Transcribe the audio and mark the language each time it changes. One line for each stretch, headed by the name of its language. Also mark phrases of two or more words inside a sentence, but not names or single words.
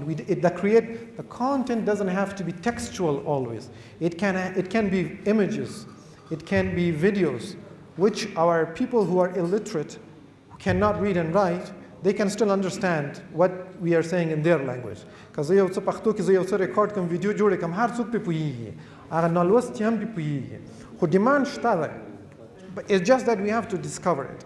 English: The content doesn't have to be textual always. It can be images, it can be videos, which our people who are illiterate, who cannot read and write, they can still understand what we are saying in their language.
Pashto: Because یو څه پښتو کې زه یو څه ریکارډ کوم ویډیو جوړ کوم هر څوک په پوهیږي هغه نالوستي هم په پوهیږي خو ډیمانډ شته ده.
English: But it's just that we have to discover it.